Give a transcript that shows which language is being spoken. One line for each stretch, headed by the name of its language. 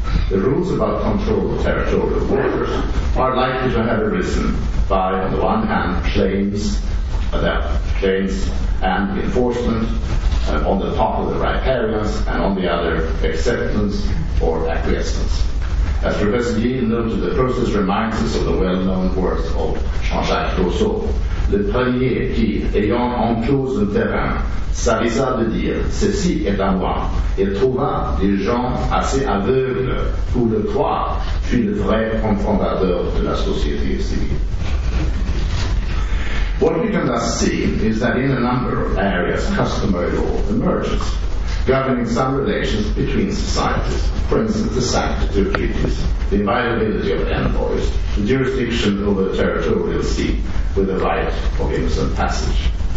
English: The rules about control of territorial waters are likely to have arisen by, on the one hand, claims and enforcement on the part of the riparians, and on the other, acceptance or acquiescence. As Professor Giel noted, the process reminds us of the well-known words of Jean-Jacques Rousseau.
French: Le premier qui, ayant enclos un terrain, s'avisa de dire « ceci est à moi » et trouva des gens assez aveugles pour le croire, fut le vrai fondateur de la société civile.
English: What we can thus see is that in a number of areas customary law emerges, governing some relations between societies. For instance, the sanctity of treaties, the inviolability of envoys, the jurisdiction over the territorial sea with the right of innocent passage.